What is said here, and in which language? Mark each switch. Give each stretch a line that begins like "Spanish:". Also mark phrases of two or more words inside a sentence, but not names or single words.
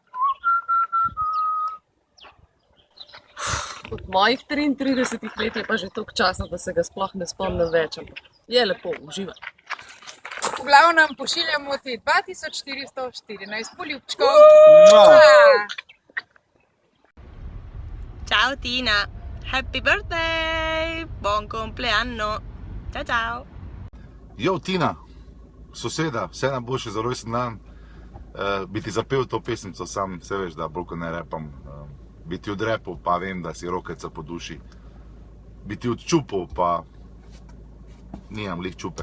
Slovenian: Od mojih 33 let je pa že toliko časa, da se ga sploh ne spomnim več, ampak je lepo, uživaj. V glavnem pošiljamo ti 2414 poljubčkov.
English: Ciao Tina, happy birthday,
Italian: buon compleanno, ciao ciao.
Slovenian: Jo Tina, soseda, vse najboljše za rojstni dan. Bi ti zapel to pesmico, sam se veš, da bolj ko ne repam. Bi ti odrepal, pa vem, da si rokeca po duši. Bi ti odčupal, pa nimam lih čupe.